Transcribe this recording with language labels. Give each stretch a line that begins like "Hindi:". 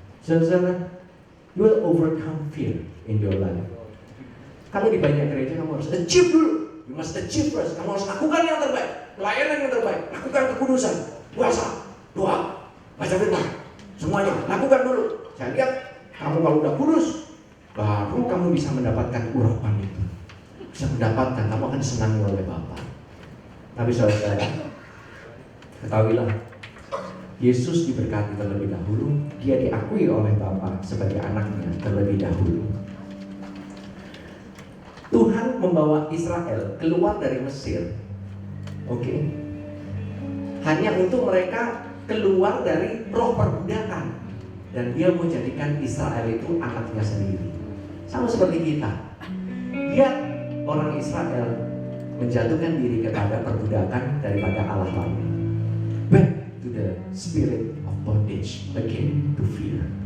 English: Saudara, you will overcome fear in your life.
Indonesian: Kalau di banyak gereja kamu harus achieve dulu.
English: You must achieve first.
Indonesian: Kamu harus lakukan yang terbaik, pelayanan yang terbaik, lakukan kekudusan, puasa, doa, baca firman, semuanya lakukan dulu. Saya lihat kamu kalau udah kudus, baru kamu bisa mendapatkan urapan itu. Bisa mendapatkan, kamu akan disenangi oleh Bapa. Tapi saudara, ketahuilah, Yesus diberkati terlebih dahulu. Dia diakui oleh Bapa sebagai anaknya terlebih dahulu. Tuhan membawa Israel keluar dari Mesir, oke, hanya untuk mereka keluar dari roh perbudakan. Dan dia mau jadikan Israel itu anaknya sendiri. Sama seperti kita. Lihat orang Israel menjatuhkan diri kepada perbudakan daripada Allah lain.
English: Back to the spirit of bondage, again to fear.